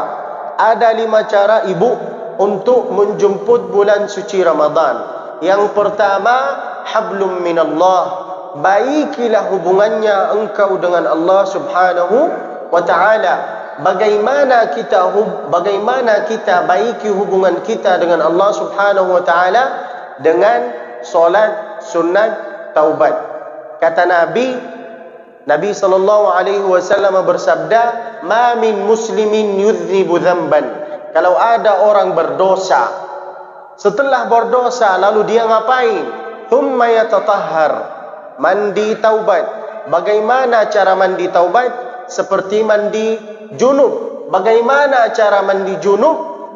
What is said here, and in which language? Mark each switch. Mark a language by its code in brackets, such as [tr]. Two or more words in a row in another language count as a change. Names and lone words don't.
[id] Ada 5 cara ibu untuk menjemput bulan suci Ramadan. Yang pertama, [ar] hablum minallah, [id] baikilah hubungannya engkau dengan Allah [ar] Subhanahu wa ta'ala. [id] Bagaimana kita baiki hubungan kita dengan Allah [ar] Subhanahu wa ta'ala? [id] Dengan solat sunat taubat. Kata Nabi [ar] sallallahu alaihi wasallam [id] bersabda, [ar] "Ma min muslimin yudhnibu dhanban." [id] Kalau ada orang berdosa, setelah berdosa lalu dia ngapain? [ar] Thumma yatatahhar, [id] mandi taubat. Bagaimana cara mandi taubat? Seperti mandi junub. Bagaimana cara mandi junub?